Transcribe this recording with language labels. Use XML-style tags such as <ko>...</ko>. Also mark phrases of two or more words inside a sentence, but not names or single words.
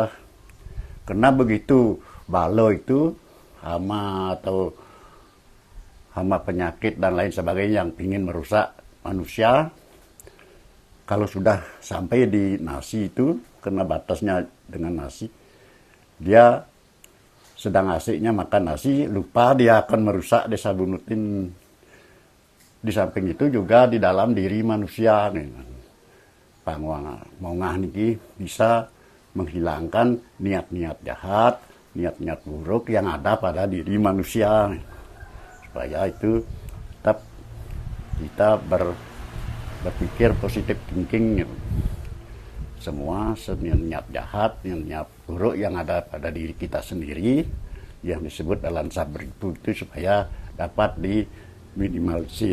<id>Karena begitu balo itu hama atau hama penyakit dan lain sebagainya yang ingin merusak manusia, kalau sudah sampai di nasi itu, kena batasnya dengan nasi, dia sedang asiknya makan nasi, lupa dia akan merusak desa Bunutin. Di samping itu juga di dalam diri manusia. Pangwang mongah niki bisa menghilangkan niat-niat jahat, niat-niat buruk yang ada pada diri manusia. Supaya itu tetap kita berpikir positif thinking. Semua niat jahat, niat buruk yang ada pada diri kita sendiri, yang disebut dalam sabar itu supaya dapat diminimalisir.</id>